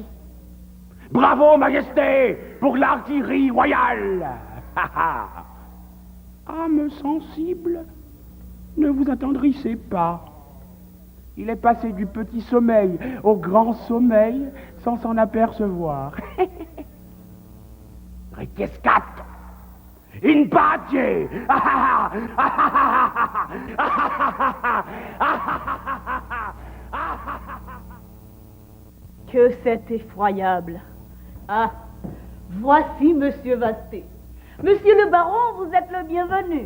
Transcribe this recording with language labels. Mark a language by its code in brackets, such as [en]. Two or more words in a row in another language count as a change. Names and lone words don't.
[fr] Bravo, Majesté, pour l'artillerie royale! Âme sensible, ne vous attendrissez pas. Il est passé du petit sommeil au grand sommeil sans s'en apercevoir. [la] Requiescat! In pace! [fr] Que c'est effroyable! Ah, voici Monsieur Vasté. Monsieur le baron, vous êtes le bienvenu.